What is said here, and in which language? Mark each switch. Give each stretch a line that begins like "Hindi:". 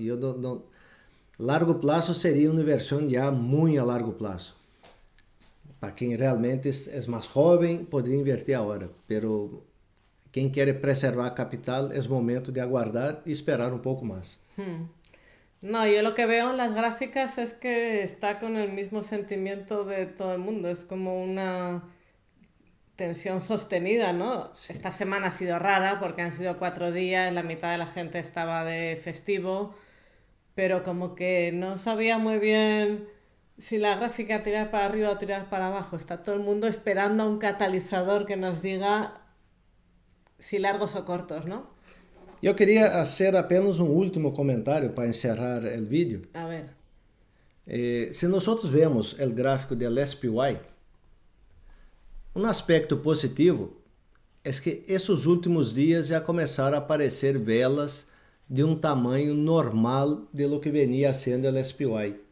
Portuguese: E largo prazo seria uma inversão já muito a largo prazo. Para quem realmente é mais jovem, poderia invertir agora, pero quem quer preservar capital, é momento de aguardar e esperar um pouco mais.
Spanish: No, yo lo que veo en las gráficas es que está con el mismo sentimiento de todo el mundo. Es como una tensión sostenida, ¿no? Sí. Esta semana ha sido rara porque han sido 4 días, la mitad de la gente estaba de festivo, pero como que no sabía muy bien si la gráfica tirar para arriba o tirar para abajo. Está todo el mundo esperando a un catalizador que nos diga si largos o cortos, ¿no?
Portuguese: Eu queria fazer apenas um último comentário para encerrar o vídeo.
Spanish: A ver.
Portuguese: Se nós vemos o gráfico do SPY, um aspecto positivo é que esses últimos dias já começaram a aparecer velas de um tamanho normal
Spanish: de lo que venia
Portuguese: sendo o SPY.